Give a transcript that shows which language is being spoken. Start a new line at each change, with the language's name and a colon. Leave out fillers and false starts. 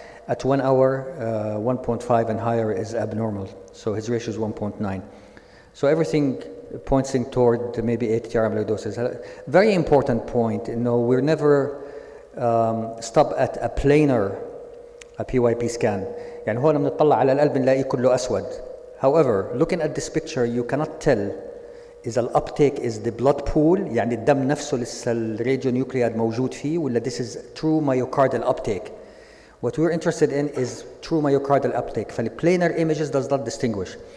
English: At 1 hour, 1.5 and higher is abnormal, so his ratio is 1.9. So everything pointing toward maybe ATTR amyloidosis. Very important point, we're never stop at a planar PYP scan.
Arabic: يعني هون بنطلع على القلب نلاقيه كله أسود.
English: However, looking at this picture, you cannot tell is the uptake is the blood pool,
Arabic: يعني الدم نفسه لسه الراديونيوكليد موجود فيه, ولا
English: this is true myocardial uptake. What we're interested in is true myocardial uptake. Planar images does not distinguish.